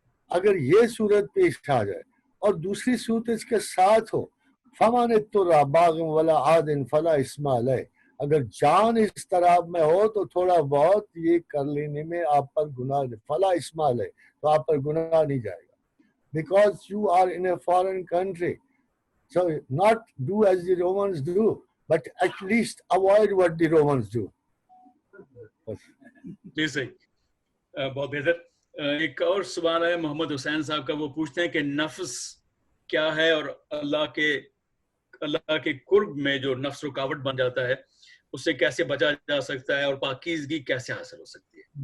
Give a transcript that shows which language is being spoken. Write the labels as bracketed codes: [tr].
[hi] अगर ये सूरत पेश आ जाए और दूसरी सूरत इसके साथ हो, [ar] फमान तुर्रा बागिम वला आदिन फला इस्मा अलैह, [hi] अगर जान इस तरह में हो तो थोड़ा बहुत ये कर लेने में आप पर गुनाह, फला इस्मा अलैह, तो आप पर गुनाह नहीं जाएगा, [en] Because you are in a foreign country. So not do as the Romans do, but at least avoid what the Romans do. [hi] जी सही, बहुत बेहतर। एक और सवाल है मोहम्मद हुसैन साहब का, वो पूछते हैं कि नफ्स क्या है और अल्लाह के कुर्ब में जो नफ्स रुकावट बन जाता है उससे कैसे बचा जा सकता है और पाकीज़गी कैसे हासिल हो सकती है?